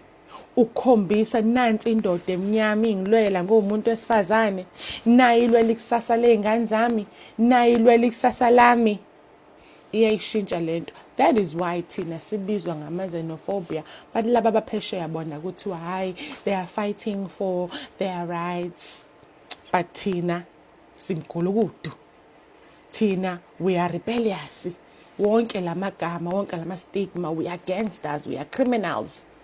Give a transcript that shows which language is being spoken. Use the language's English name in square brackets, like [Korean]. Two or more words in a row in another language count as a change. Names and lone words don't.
[Zulu] Ukhombisa nansi indoda emnyama ingilwela ngomuntu wesifazane, nayi ilwela ikusasa lezingane zami, nayi ilwela ikusasa lami. Iyayishintsha lento. [English] That is why [Zulu] thina sibizwa ngama-xenophobia. But laba abaphesheya bona kuthiwa hayi, [English] they are fighting for their rights. [Zulu] But thina singulukudu. Thina [English] we are rebellious. [Zulu] Wonke lamagama, wonke lama [English] stigma, we are gangsters, we are criminals.